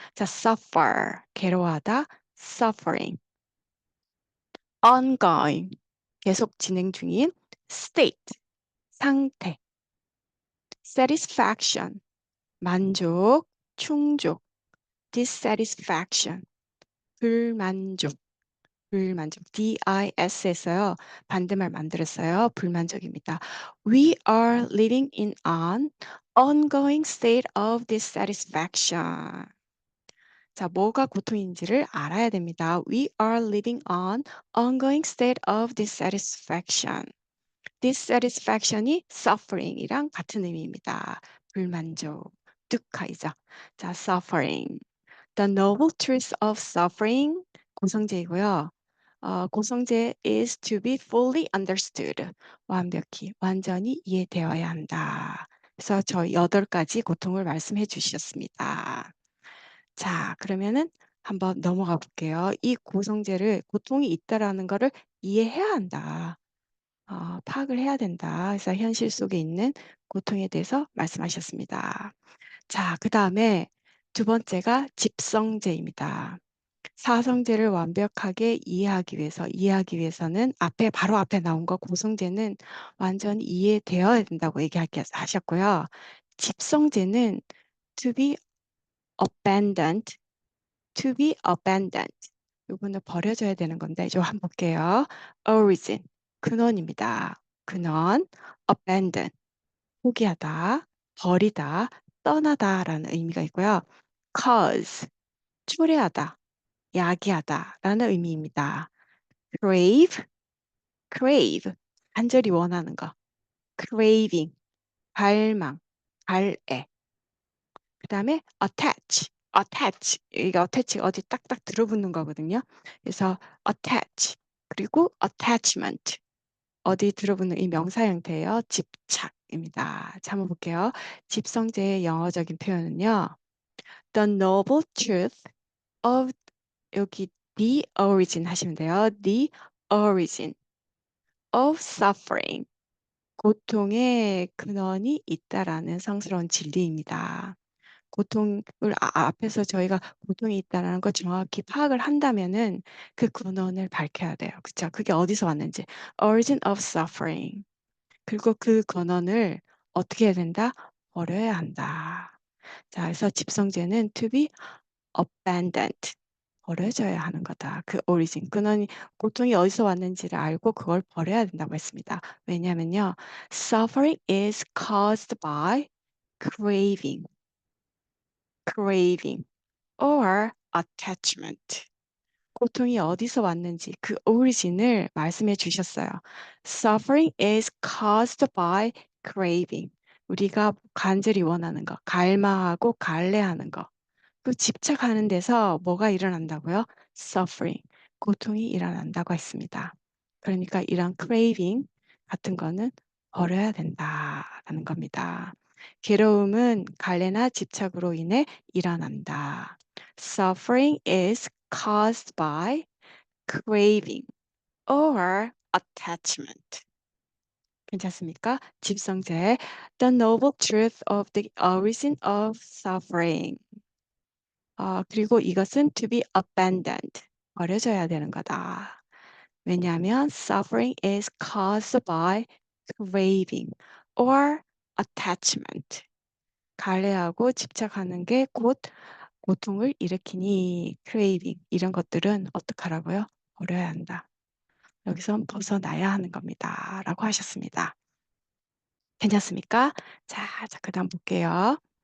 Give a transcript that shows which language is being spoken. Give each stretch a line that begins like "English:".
Korean: 자, suffer, 괴로워하다, suffering, ongoing, 계속 진행 중인, state, 상태, satisfaction, 만족, 충족, dissatisfaction, 불만족, DIS에서요. 반대말 만들었어요. 불만족입니다.
English: We are living in an ongoing state of dissatisfaction.
Korean: 자, 뭐가 고통인지를 알아야 됩니다.
English: We are living on ongoing state of dissatisfaction.
Korean: dissatisfaction이 suffering이랑 같은 의미입니다. 불만족, 득하이죠.
English: 자, suffering. The noble truth of suffering 고성제이고요. 고성제 is to be fully understood.
Korean: 완벽히, 완전히 이해되어야 한다. 그래서 저 8가지 고통을 말씀해 주셨습니다. 자, 그러면은 한번 넘어가 볼게요. 이 고성제를 고통이 있다라는 거를 이해해야 한다. 파악을 해야 된다. 그래서 현실 속에 있는 고통에 대해서 말씀하셨습니다. 자, 그다음에 두 번째가 집성제입니다. 사성제를 완벽하게 이해하기 위해서는 바로 앞에 나온 거 고성제는 완전히 이해되어야 된다고 하셨고요.
English: 집성제는 to be abandoned, to be abandoned.
Korean: 요거는 버려져야 되는 건데 좀 한번 볼게요. origin, 근원입니다. 근원, abandon, 포기하다, 버리다, 떠나다라는 의미가 있고요. cause, 초래하다, 야기하다라는 의미입니다. crave, crave, 간절히 원하는 거. craving, 갈망, 갈애. 그다음에 attach. 이게 attach 어디 딱딱 들어붙는 거거든요. 그래서 attach 그리고 attachment 어디 들어붙는 이 명사 형태예요. 집착입니다. 자, 한번 볼게요. 집성제의 영어적인 표현은요.
English: The noble truth of
Korean: 여기
English: the origin
Korean: 하시면 돼요.
English: The origin of suffering.
Korean: 고통의 근원이 있다라는 성스러운 진리입니다. 고통을 앞에서 저희가 고통이 있다라는 걸 정확히 파악을 한다면은 그 근원을 밝혀야 돼요. 그쵸? 그게 어디서 왔는지.
English: origin of suffering.
Korean: 그리고 그 근원을 어떻게 해야 된다? 버려야 한다. 자, 그래서 집성제는 to be abandoned. 버려져야 하는 거다. 그 origin, 근원이 고통이 어디서 왔는지를 알고 그걸 버려야 된다고 했습니다. 왜냐하면요.
English: Suffering is caused by craving, craving or attachment.
Korean: 고통이 어디서 왔는지 그 origin을 말씀해 주셨어요.
English: Suffering is caused by craving.
Korean: 우리가 간절히 원하는 거, 갈망하고 갈래하는 거. 그 집착하는 데서 뭐가 일어난다고요? Suffering, 고통이 일어난다고 했습니다. 그러니까 이런 craving 같은 거는 버려야 된다라는 겁니다. 괴로움은 갈래나 집착으로 인해 일어난다.
English: Suffering is caused by craving or attachment.
Korean: 괜찮습니까?
English: 집성제 The noble truth of the origin of suffering.
Korean: 그리고 이것은
English: to be abandoned.
Korean: 버려져야 되는 거다. 왜냐하면
English: suffering is caused by craving or attachment.
Korean: 갈래하고 집착하는 게 곧 고통을 일으키니 craving 이런 것들은 어떡하라고요? 버려야 한다. 여기서 벗어나야 하는 겁니다. 라고 하셨습니다. 괜찮습니까? 자, 그다음 볼게요.